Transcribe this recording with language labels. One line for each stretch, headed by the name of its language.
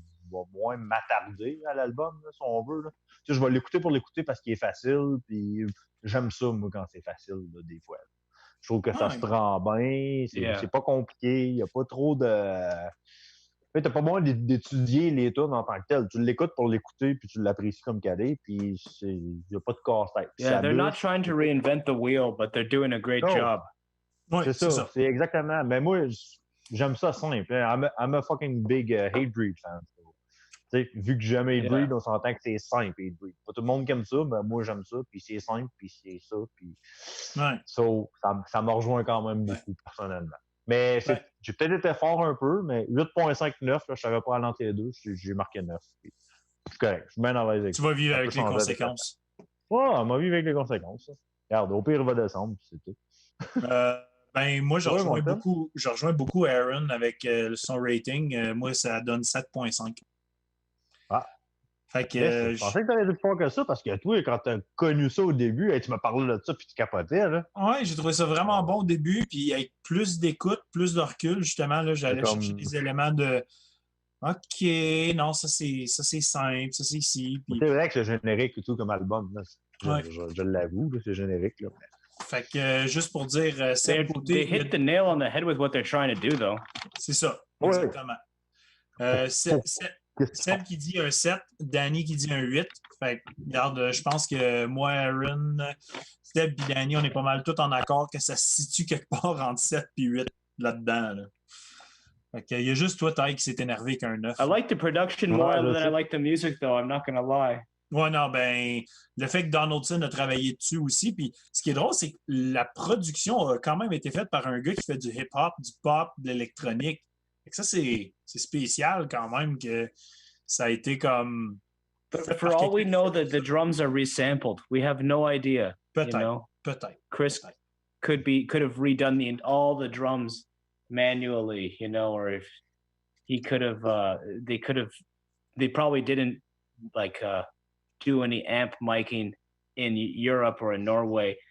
French: va moins m'attarder à l'album, là, si on veut. Là. Tu sais, je vais l'écouter pour l'écouter parce qu'il est facile, puis j'aime ça, moi, quand c'est facile, là, des fois. Je trouve que ça se prend bien, c'est pas compliqué, il n'y a pas trop de... Tu n'as pas besoin d'étudier les tunes en tant que tel. Tu l'écoutes pour l'écouter, puis tu l'apprécies comme qu'elle est, puis il n'y a pas de casse-tête.
English: Yeah, they're not trying to reinvent the wheel, but they're doing a great job.
French: Oui, c'est ça. C'est exactement. Mais moi, j'aime ça simple.
English: I'm a fucking big Hatebreed fan.
French: T'sais, vu que j'aime Hatebreed, on s'entend que c'est simple, Hatebreed. Pas tout le monde qui aime ça, mais moi, j'aime ça, puis c'est simple, puis c'est ça, puis... ça me rejoint quand même beaucoup, personnellement. Mais j'ai peut-être été fort un peu, mais 8.59, là, je savais pas aller entre les deux, j'ai marqué 9. C'est correct, je suis bien à l'aise avec ça. Tu vas vivre avec les conséquences. Ouais, on va vivre avec les conséquences. Regarde, au pire, il va descendre, puis c'est tout. Moi, je rejoins beaucoup Aaron avec son rating. Moi, ça donne 7.5. Ah. Fait que, je pensais que tu allais plus fort que ça, parce que toi, quand tu as connu ça au début, tu m'as parlé de ça, puis tu capotais. Là. Ouais, j'ai trouvé ça vraiment bon au début, puis avec plus d'écoute, plus de recul, justement, là, j'allais chercher des éléments de OK, non, ça c'est simple, ça c'est ici. Puis... C'est vrai que c'est générique et tout comme album. Là. Je l'avoue, c'est générique. Là. Fait que juste pour dire,
English: they hit the nail on the head with what they're trying to do, though.
French: C'est ça, exactement. Seb qui dit un 7, Danny qui dit un 8. Fait que, regarde, je pense que moi, Aaron, Seb et Danny, on est pas mal tous en accord que ça se situe quelque part entre 7 et 8 là-dedans. Là. Fait que, il y a juste toi, Ty, qui s'est énervé qu'un 9.
English: I like the production more than I like the music, though. I'm not gonna lie.
French: Ouais, non, ben, le fait que Donaldson a travaillé dessus aussi. Puis ce qui est drôle, c'est que la production a quand même été faite par un gars qui fait du hip-hop, du pop, de l'électronique. Fait que ça, c'est spécial quand même que ça a été comme.
English: For all we know, that the drums are resampled. We have no idea.
French: Peut-être.
English: You know?
French: Peut-être.
English: Chris could have redone all the drums manually, you know, or if he could have, they probably didn't like do any amp miking in Europe or in Norway.